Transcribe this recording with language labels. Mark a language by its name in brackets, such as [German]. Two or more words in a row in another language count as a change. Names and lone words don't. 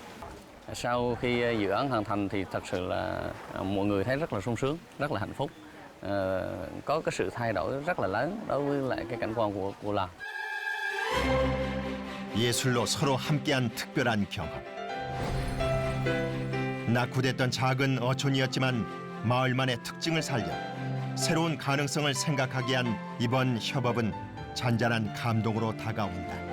[Vietnamese] Sau khi dự án hoàn thành thì thật sự là mọi người thấy rất là sung sướng, rất là hạnh phúc, có cái sự thay đổi rất là lớn đối với lại cái cảnh quan của làng. [Korean] 예술로 서로 함께한 특별한 경험. 낙후됐던 작은 어촌이었지만 마을만의 특징을 살려 새로운 가능성을 생각하게 한 이번 협업은 잔잔한 감동으로 다가온다.